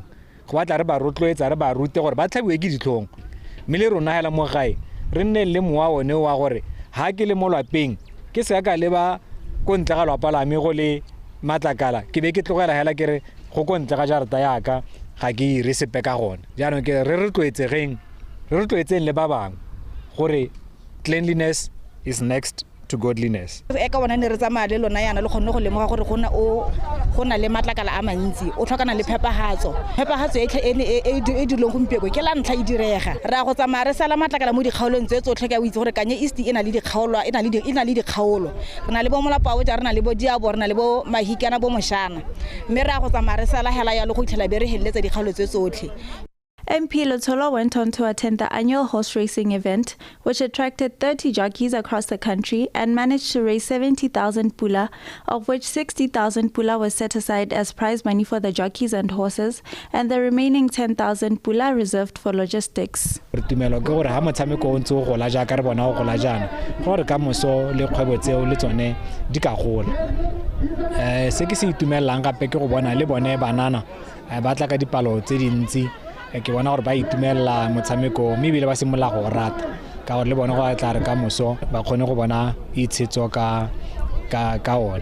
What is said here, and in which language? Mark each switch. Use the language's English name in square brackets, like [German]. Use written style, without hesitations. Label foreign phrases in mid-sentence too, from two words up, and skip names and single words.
[Tswana] go batla re ba rotloetsa re ba rute gore ba tlhabiwe ke ditlhong mme le rona hela mo gae re nne le mowa one wa gore ha ke le mo lwapeng ke se ka leba go ntle ga lwapa la me go le matlakala ke be ke tlogela hela ke re go go ntle ga jarata ya ka ga ke re sepe ka gona jaanong ke re rotloetseng le ba bang gore [English] cleanliness is next to godliness. [Tswana] Eka bona ne re tsamaya le lona yana le kgonne go lemoga gore gona le matlakala a mantsi o tlhokana le phepahatso e dilong gompieko ke la ntlha e direga ra go tsamaya re sala matlakala mo dikgaolong tse tsotlhe ka o itse gore Kanye East e na le dikgaolo re na le bo molapao ja re na le bo diabo re na le bo mahikana bo moshana mme ra go tsamaya re sala hela ya le go itlhela be re helletsa dikgaolo tse tsotlhe. [English] MP Letsholo went on to attend the annual horse racing event, which attracted 30 jockeys across the country and managed to raise 70,000 pula, of which 60,000 pula was set aside as prize money for the jockeys and horses, and the remaining 10,000 pula reserved for logistics. [Tswana] Tumelo ke gore ha motshameko o ntse o gola ja ka re bona o gola jana gore ka moso le kgwebo tseo le tsone di ka gola se ke se itumelang gape ke go bona le bone banana ba tla ka dipalo tse dintsi ke bona gore ba itumela motshameko mme bile ba simola go rata ka gore le bona go tla re ka moso ba kgone go bona itshetso ka one